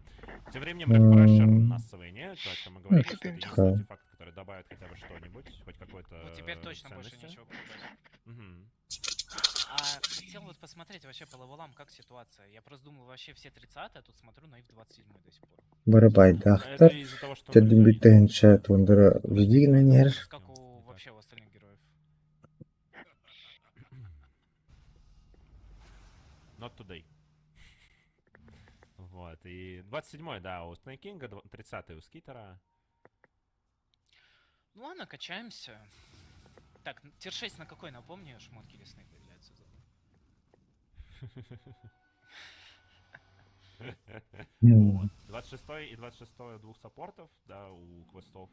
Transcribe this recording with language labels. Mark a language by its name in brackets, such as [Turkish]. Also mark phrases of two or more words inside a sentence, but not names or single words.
[Russian] Тем временем рефрешер на Свене, то, о чем мы говорили, что это единственный артефакт, который добавит хотя бы что-нибудь, хоть какой-то Ну, теперь точно больше ничего А хотел вот посмотреть вообще по левелам, как ситуация. Я просто думал, вообще все 30, а тут смотрю, на их 27 до сих пор. Барабайдахтар, тедин биттегенче тундыра видигна нер. Как у вообще у остальных героев. [English] Not today. [Russian] Вот, и 27-й, да, у Снейкинга, 30-й у Скитера. Ну ладно, качаемся. Так, тир-6 на какой, напомни, шмотки лесные появляются? 26-й и 26-й двух саппортов, да, у квестов.